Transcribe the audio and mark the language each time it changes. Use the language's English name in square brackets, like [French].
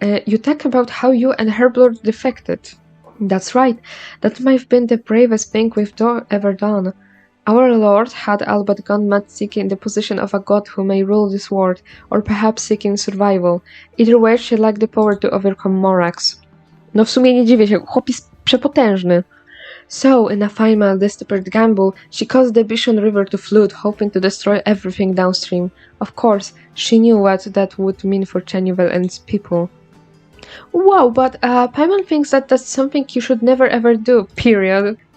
[English] You talk about how you and Herblord defected. That's right. That might have been the bravest thing we've ever done. Our Lord had all but gone mad seeking the position of a god who may rule this world, or perhaps seeking survival. Either way, she lacked the power to overcome Morax. [Polish] No w sumie nie dziwię się, chłop jest przepotężny. [English] So, in a final desperate gamble, she caused the Bishon River to flood, hoping to destroy everything downstream. Of course, she knew what that would mean for Chenuvel and its people. Wow, but Paimon thinks that that's something you should never ever do, period.